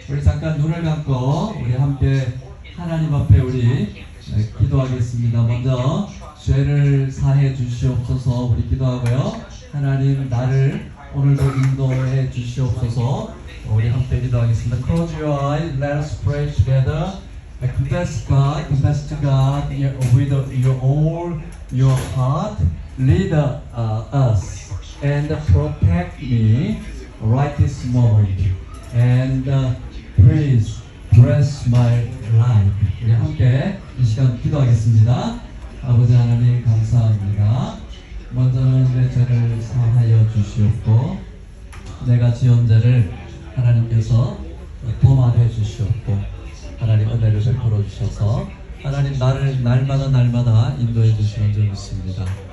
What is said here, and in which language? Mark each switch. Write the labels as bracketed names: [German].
[Korean] 우리 잠깐 눈을 감고 우리 함께 하나님 앞에 우리 기도하겠습니다. 먼저 죄를 사해 주시옵소서 우리 기도하고요. 하나님 나를 오늘도 인도해 주시옵소서 우리 함께 기도하겠습니다. [English] Close your eyes, let us pray together. Confess to God with your all your heart. Lead us and protect me right this moment. And please bless my life. [Korean] 우리 함께 이 시간 기도하겠습니다. 아버지 하나님 감사합니다. 먼저는 내 죄를 사하여 주시옵고 내가 지은 죄를 하나님께서 도말해 주시옵고 하나님 은혜를 베풀어 주셔서 하나님 나를 날마다 인도해 주시는 줄 믿습니다.